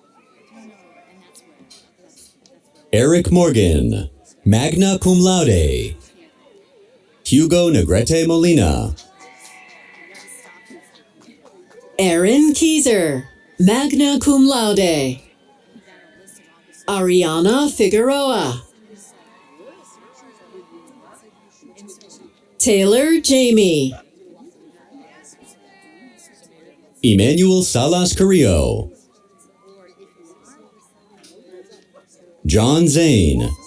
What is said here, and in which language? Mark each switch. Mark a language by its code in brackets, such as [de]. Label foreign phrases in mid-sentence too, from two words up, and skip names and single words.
[en] Eric Morgan, [la] magna cum laude. [en] Hugo Negrete Molina, Aaron Keyser, [la] magna cum laude. [en] Ariana Figueroa. Taylor Jamie. Emmanuel Salas Carrillo, John Zane,